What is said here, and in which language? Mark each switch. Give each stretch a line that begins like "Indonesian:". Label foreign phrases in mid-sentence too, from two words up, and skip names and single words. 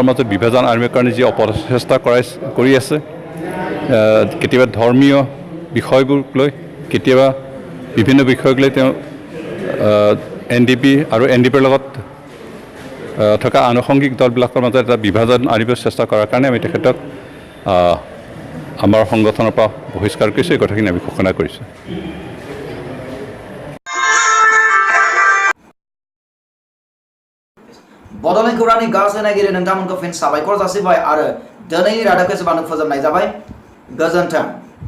Assamese: মাজত বিভাজন আনিবৰ কাৰণে যি অপচেষ্টা কৰি আছে কেতিয়াবা ধৰ্মীয় বিষয়বোৰ লৈ কেতিয়াবা বিভিন্ন বিষয়ক লৈ তেওঁ NDP আৰু NDPৰ লগত থকা আনুষংগিক দলবিলাকৰ মাজত এটা বিভাজন আনিবৰ চেষ্টা কৰাৰ কাৰণে আমি তেখেতক আমাৰ সংগঠনৰ পৰা বহিষ্কাৰ কৰিছোঁ এই কথাখিনি আমি ঘোষণা কৰিছোঁ
Bodo: बड'लेण्ड खौरांनि गासै नायगिरि नोंथांमोनखौ फिन साबायखर जासिबाय आरो दिनैनि रादाबखौ एसेबांनो फोजोबनाय जाबाय गोजोन्थों